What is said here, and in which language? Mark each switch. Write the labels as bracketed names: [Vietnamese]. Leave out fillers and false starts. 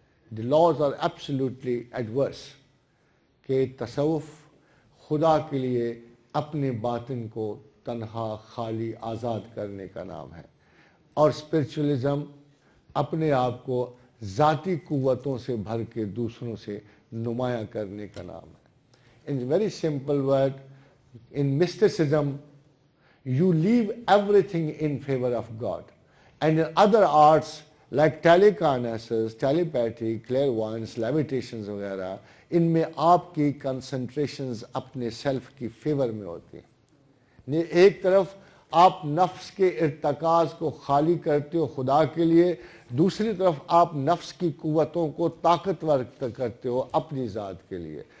[English] The laws are absolutely adverse [Urdu] کہ تصوف خدا کے لیے اپنے باطن کو تنہا خالی آزاد کرنے کا نام ہے، اور اسپرچولیزم اپنے آپ کو ذاتی قوتوں سے بھر کے دوسروں سے نمایاں کرنے کا نام ہے. [English] In very simple word, in mysticism, you leave everything in favor of God. And in other arts like telekinesis, telepathy, clairvoyance, levitations [Urdu] وغیرہ، ان میں آپ کی کنسنٹریشنز اپنے سیلف کی فیور میں ہوتی ہیں. ایک طرف آپ نفس کے ارتکاز کو خالی کرتے ہو خدا کے لیے، دوسری طرف آپ نفس کی قوتوں کو طاقتور کرتے ہو اپنی ذات کے لیے.